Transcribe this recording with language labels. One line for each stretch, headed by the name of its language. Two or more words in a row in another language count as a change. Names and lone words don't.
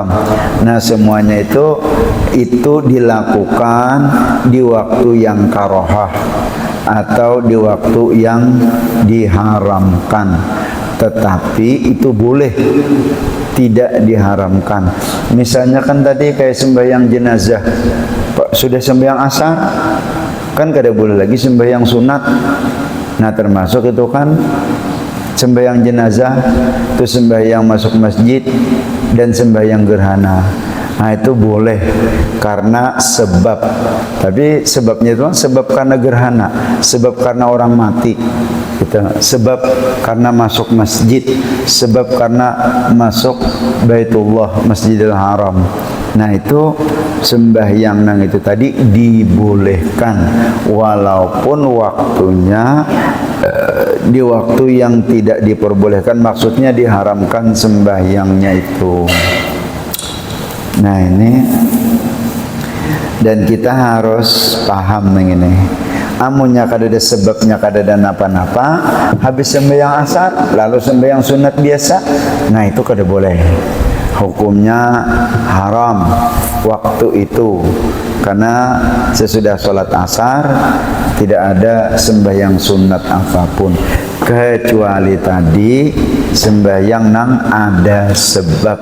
Indonesian: Nah, semuanya itu dilakukan di waktu yang karahah atau di waktu yang diharamkan, tetapi itu boleh, tidak diharamkan.
Banjar: Misalnya kan tadi kayak sembahyang jenazah, sudah sembahyang asar kan kada boleh lagi sembahyang sunat.
Indonesian: Nah, termasuk itu kan sembahyang jenazah, itu sembahyang masuk masjid, dan sembahyang gerhana. Nah, itu boleh karena sebab. Tapi sebabnya itu sebab karena gerhana, sebab karena orang mati gitu. Sebab karena masuk masjid, sebab karena masuk Baitullah Masjidil Haram. Nah, itu sembahyang nang itu tadi dibolehkan walaupun waktunya di waktu yang tidak diperbolehkan, maksudnya diharamkan sembahyangnya itu. Nah, ini, dan kita harus paham ini.
Banjar: Amunnya kada ada sebabnya, kada ada napa-napa, habis sembahyang asar lalu sembahyang sunat biasa, nah itu kada boleh.
Indonesian: Hukumnya haram waktu itu, karena sesudah sholat asar tidak ada sembahyang sunat apapun, kecuali tadi sembahyang nang ada sebab.